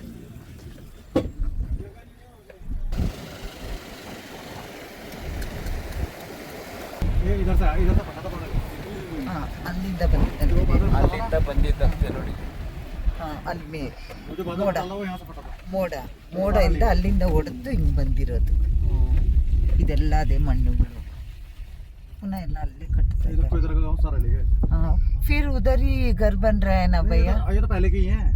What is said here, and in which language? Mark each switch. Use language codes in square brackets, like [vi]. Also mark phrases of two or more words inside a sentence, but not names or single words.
[kn] ಅಲ್ಲಿಂದ ಬಂದಿದ್ದಂತೆ ನೋಡಿ. ಅಲ್ಲಿ ಮೋಡ ಇಂದ ಅಲ್ಲಿಂದ ಹೊಡೆದು ಹಿಂಗೆ ಬಂದಿರೋದು. ಇದೆಲ್ಲ ಅದೇ ಮಣ್ಣುಗಳು ಪುನಃ ಎಲ್ಲ ಅಲ್ಲೇ ಕಟ್ತಾ ಇದ್ದಾರೆ. [hi] फिर उधर ही घर बन रहा है ना भैया? ये तो पहले के ही हैं।